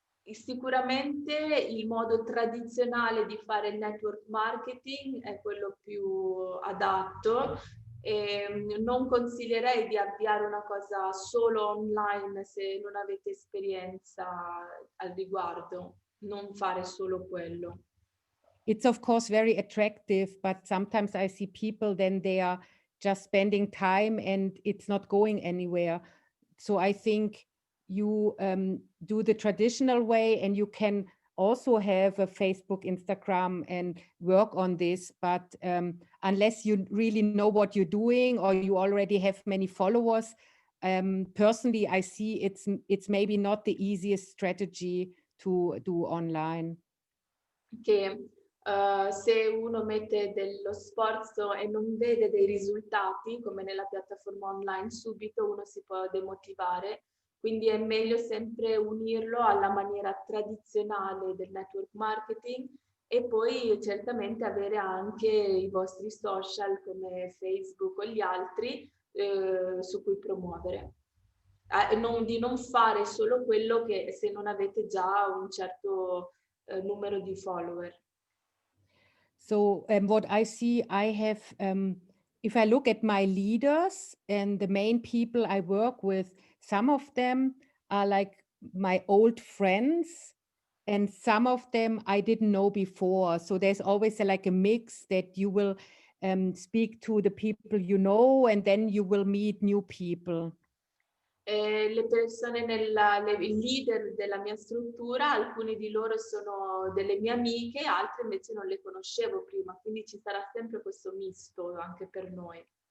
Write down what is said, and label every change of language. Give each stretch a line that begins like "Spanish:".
Italian: Sicuramente il modo tradizionale di fare il network marketing è quello più adatto. Non consiglierei di avviare una cosa solo online se non avete esperienza al riguardo, non fare solo quello.
English: It's of course very attractive, but sometimes I see people, then they are just spending time and it's not going anywhere. So I think you do the traditional way, and you can also have a Facebook, Instagram, and work on this. But unless you really know what you're doing, or you already have many followers, personally, I see it's maybe not the easiest strategy to do online.
Italian: Che se uno mette dello sforzo e non vede dei risultati, come nella piattaforma online, subito uno si può demotivare. Quindi è meglio sempre unirlo alla maniera tradizionale del network marketing, e poi certamente avere anche i vostri social come Facebook o gli altri su cui promuovere. Di non fare solo quello che se non avete già un certo numero di follower.
English: So what I see, I have, if I look at my leaders and the main people I work with, some of them are like my old friends, and some of them I didn't know before. So there's always like a mix that you will speak to the people you know, and then you will meet new people.
Italian: Le persone i leader della mia struttura, alcuni di loro sono delle mie amiche, altre invece non le conoscevo prima, quindi ci sarà sempre questo misto anche per noi.